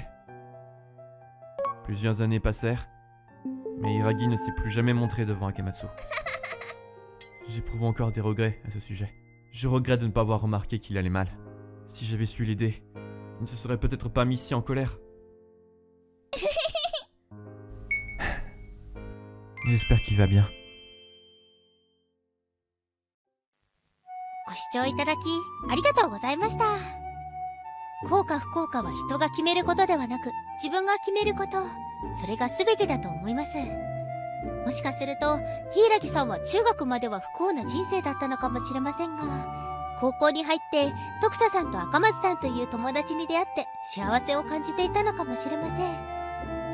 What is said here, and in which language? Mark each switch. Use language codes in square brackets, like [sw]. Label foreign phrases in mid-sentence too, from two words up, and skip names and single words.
[fr] Plusieurs années passèrent, mais Iragi ne s'est plus jamais montré devant Akamatsu. J'éprouve encore des regrets à ce sujet. Je regrette de ne pas avoir remarqué qu'il allait mal. Si j'avais su l'aider, il ne se serait peut-être pas mis si en colère. J'espère qu'il va bien. [ja] ご視聴いただきありがとうございました。幸か不幸かは人が決めることではなく、自分が決めること、それが全てだと思います。もしかすると柊さんは中学までは不幸な人生だったのかもしれませんが、高校に入って徳佐さんと赤松さんという友達に出会って幸せを感じていたのかもしれません。